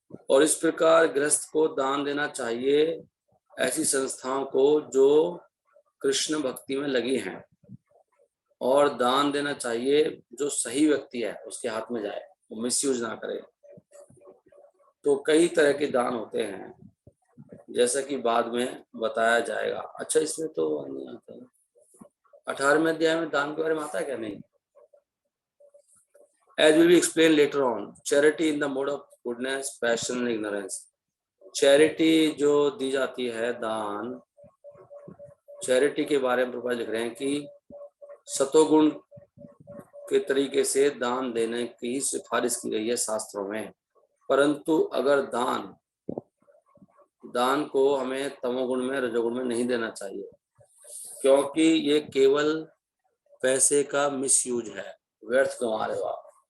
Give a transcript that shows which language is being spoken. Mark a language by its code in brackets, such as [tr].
[hi] और इस प्रकार गृहस्थ को दान देना चाहिए ऐसी संस्थाओं को जो कृष्ण भक्ति में लगी हैं, और दान देना चाहिए जो सही व्यक्ति है उसके हाथ में जाए, वो मिसयूज ना करे। तो कई तरह के दान होते हैं जैसा कि बाद में बताया जाएगा। अच्छा, इसमें तो नहीं आता है 18वें अध्याय में दान के बारे में आता है क्या? नहीं। [en] As will be explained later on, charity in the mode of goodness, passion and ignorance. [hi] Charity जो दी जाती है, दान, चैरिटी के बारे में प्रभुपाद लिख रहे हैं कि सतोगुण के तरीके से दान देने की सिफारिश की गई है शास्त्रों में। परंतु अगर दान को हमें तमोगुण में, रजोगुण में नहीं देना चाहिए, क्योंकि ये केवल पैसे का मिसयूज है, व्यर्थ कमा रहे हो आप।